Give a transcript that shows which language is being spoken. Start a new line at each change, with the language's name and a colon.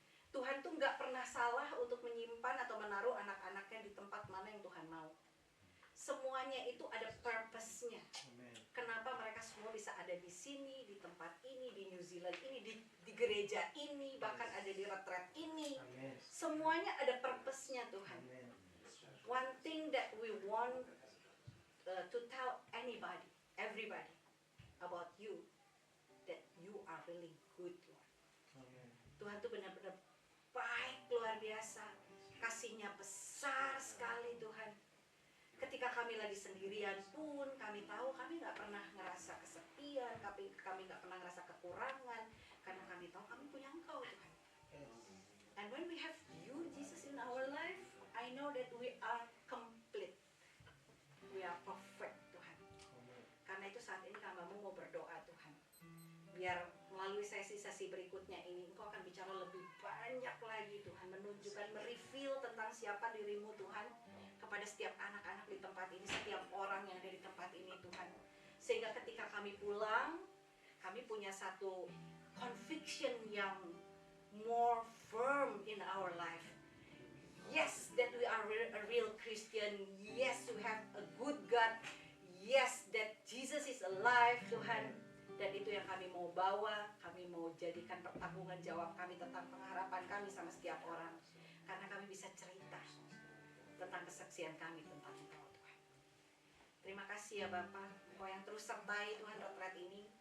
Indonesian: Tuhan tuh gak pernah salah untuk menyimpan atau menaruh anak-anaknya di tempat mana yang Tuhan mau. Semuanya itu ada purpose-nya. Kenapa mereka semua bisa ada di sini, di tempat ini, di New Zealand ini, di gereja ini, bahkan ada di retret ini. Semuanya ada purpose-nya Tuhan.
English: One thing that we want to tell anybody, everybody about you, that you are really good, Lord.
Indonesian: Tuhan tuh benar-benar baik luar biasa, kasihnya besar sekali Tuhan. kami lagi sendirian pun, kami tahu kami nggak pernah ngerasa kesepian, kami nggak pernah ngerasa kekurangan, karena kami tahu kami punya Engkau Tuhan.
English: And when we have you, Jesus, in our life, I know that we are complete. We are perfect, Tuhan.
Indonesian: Karena itu saat ini hambamu mau berdoa, Tuhan. Biar melalui sesi-sesi berikutnya ini, Engkau akan bicara lebih banyak lagi, Tuhan. Menunjukkan, mereveal tentang siapa dirimu, Tuhan. Kepada setiap anak-anak di tempat ini, setiap orang yang ada di tempat ini, Tuhan. Sehingga ketika kami pulang, kami punya satu conviction yang
English: more firm in our life. Yes, that we are a real Christian. Yes, we have a good God. Yes, that Jesus is alive, Tuhan.
Indonesian: Dan itu yang kami mau bawa, kami mau jadikan pertanggungan jawab kami tentang pengharapan kami sama setiap orang. Karena kami bisa cerita tentang kesaksian kami tentang Engkau, Tuhan. Terima kasih ya Bapak, Engkau yang terus sertai Tuhan retret ini.